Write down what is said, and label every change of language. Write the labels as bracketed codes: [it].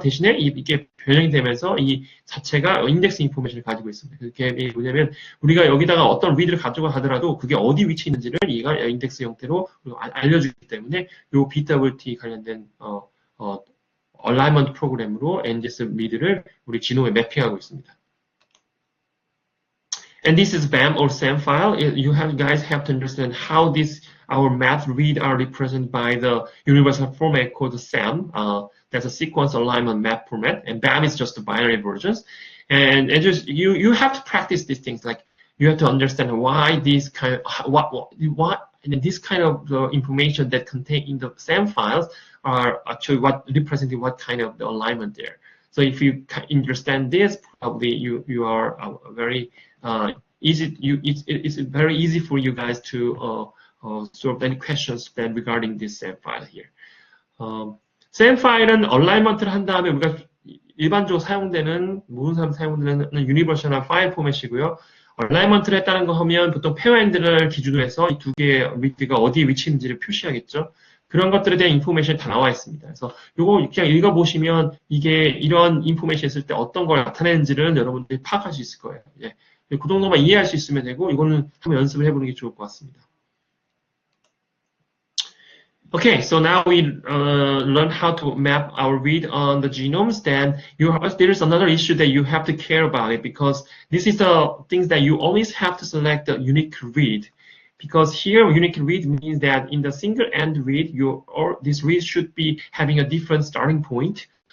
[ko] 대신에 이게 변형이 되면서 이 자체가 인덱스 인포메이션을 가지고 있습니다. 그게 뭐냐면 우리가 여기다가 어떤 리드를 가지고 가더라도 그게 어디 위치에 있는지를 얘가 인덱스 형태로 알려주기 때문에 이 BWT 관련된 얼라이먼트 프로그램으로 NGS 리드를 우리 지노에 매핑하고 있습니다. [en] And this is BAM or SAM file. You guys have to understand how our math read are represented by the universal format called SAM. That's a sequence alignment map format, and BAM is just the binary versions. And just you have to practice these things. Like you have to understand why this kind of this kind of information that contain in the SAM files are actually representing what kind of the alignment there. So if you understand this, probably you are very it's very easy for you guys to solve any questions then regarding this SAM file here. [ko] SAM 파일은 얼라이먼트를 한 다음에 우리가 일반적으로 사용되는 모든 사람 사용되는 유니버셜한 파일 포맷이고요. 얼라이먼트를 했다는 거 하면 보통 페어엔드를 기준으로 해서 이 두 개의 리드가 어디에 위치했는지를 표시하겠죠. 그런 것들에 대한 인포메이션이 다 나와 있습니다. 그래서 요거 그냥 읽어보시면 이게 이런 인포메이션 있을 때 어떤 걸 나타내는지를 여러분들이 파악할 수 있을 거예요. 예. 그 정도만 이해할 수 있으면 되고 이거는 한번 연습을 해보는 게 좋을 것 같습니다. [en] Okay, so now we learn how to map our read on the genomes. Then there's another issue that you have to care about it because this is the things that you always have to select the unique read. Because here unique read means that in the single end read, this read should be having a different starting point.